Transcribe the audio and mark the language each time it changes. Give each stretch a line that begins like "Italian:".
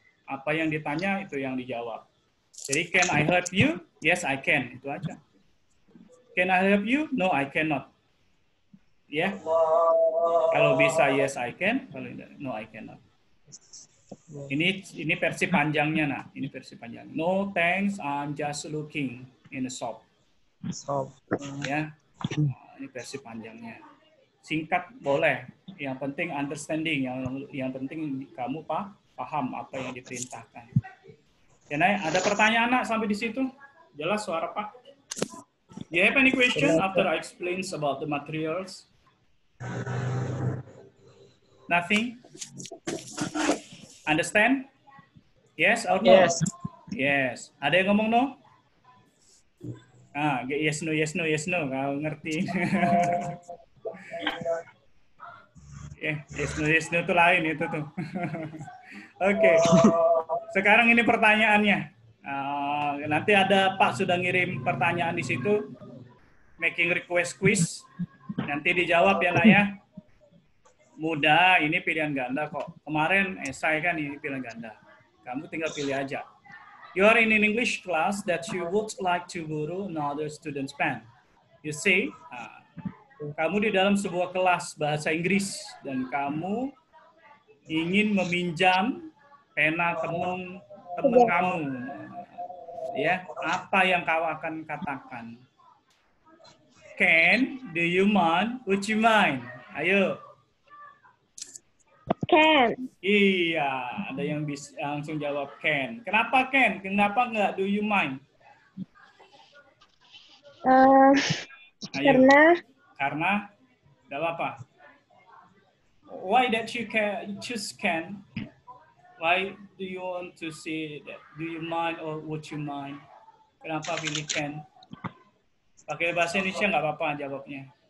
Indonesian: Apa yang ditanya itu yang dijawab.
English: Jadi can I help you? Yes, I can.
Indonesian: Itu aja.
English: Can I help you? No, I cannot. Ya.
Indonesian: Kalau bisa
English: yes I can, kalau no I cannot.
Indonesian: Ini versi panjangnya nah, ini versi panjang.
English: No thanks, I'm just looking in the shop.
Indonesian: Ya. Ini versi panjangnya. Singkat boleh, yang penting understanding, yang penting kamu paham apa yang diperintahkan. Ya, ada pertanyaan nak sampai di situ? Jelas suara Pak?
English: Do you have any question after I explain about the materials? Nothing? Understand? Yes or no? Yes. Yes.
Indonesian: Ada yang ngomong no? Yes no. Kau ngerti? Yes no itu lain itu tuh. Oke. Sekarang ini pertanyaannya. Nanti ada Pak sudah ngirim pertanyaan di situ.
English: Making request quiz.
Indonesian: Nanti dijawab ya nak ya. Mudah, ini pilihan ganda kok. Kemarin esai kan ini pilihan ganda. Kamu tinggal pilih aja.
English: You are in an English class that you would like to borrow another student's pen. You see,
Indonesian: kamu di dalam sebuah kelas bahasa Inggris dan kamu ingin meminjam pena teman kamu. Ya, apa yang kau akan katakan?
English: Can, do you mind, would you mind?
Indonesian: Ayo.
English: Can.
Indonesian: Iya, ada yang bisa langsung jawab can. Kenapa can? Kenapa nggak
English: do you mind?
Indonesian: Karena nggak apa-apa.
English: Why that you can choose can? Why do you want to say that? Do you mind or would you mind?
Indonesian: Kenapa pilih can? Pakai bahasa Indonesia nggak apa-apa jawabnya.